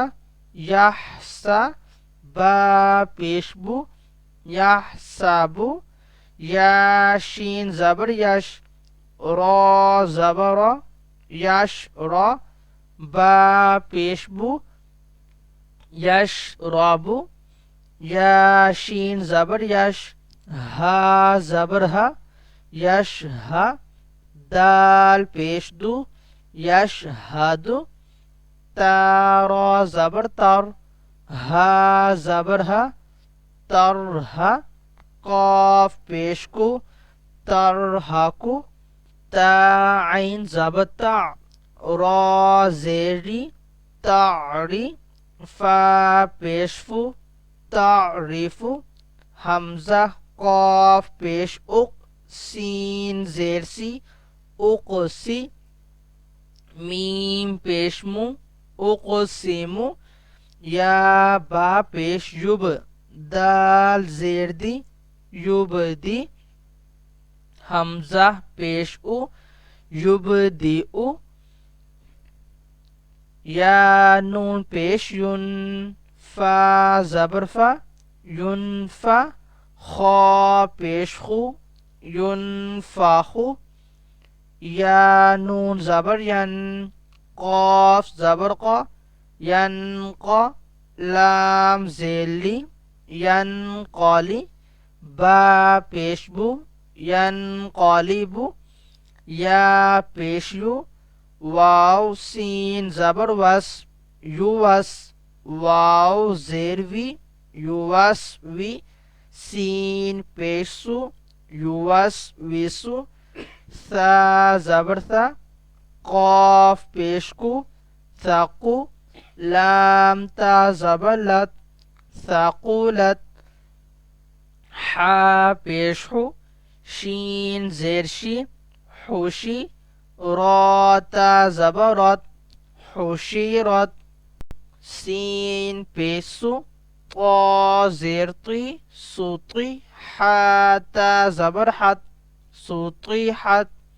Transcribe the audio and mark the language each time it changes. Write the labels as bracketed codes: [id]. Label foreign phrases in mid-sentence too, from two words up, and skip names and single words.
[hi] यह सा, बा पेशबू, यह साबू, या शीन ज़बर यश, रा ज़बर यश रा, बा पेशबू, यश राबू, या शीन ज़बर यश, हा ज़बर हा, यश हा, दाल पेशदू, यश हादू, तारा ज़बर तर, हा ज़बर हा, तर हा, काफ पेशकू, तर हाकू, ता आइन ज़बर ता, रा ज़ेरी, तारी, फा पेशफू, तारीफू, हमजा काफ पेश उक, सीन ज़ेरसी, उक़सी, मीम पेशमू, उक़सिमू, या बा पेश युब, दाल ज़ेरदी, युबदी, हमजा पेश उ, युबदी उ, या नून पेश युन, फा ज़बर फा, युनफा, खा पेश खू, युनफाखू, या नून ज़बर यन, क़ाफ ज़बर क़ा, यनक़ा, लाम ज़ेली, यनक़ाली, बा पेशबू, यनक़ालिबू, या पेशयू, वाव सीन ज़बर वस, युवस, वाव ज़ेरवी, युवसवी, सीन पेशु, युवसविसु, सा ज़बर सा, क़ाफ पेशकू, थकू, लाम ता ज़बर लत, थकूलत, हा पेशहू, शीन ज़ेरशी, हुशी, रा ता ज़बरत, हुशीरत, सीन पेशु, ता ज़ेरती, सूती, हा ता ज़बर हत, सूतीहत,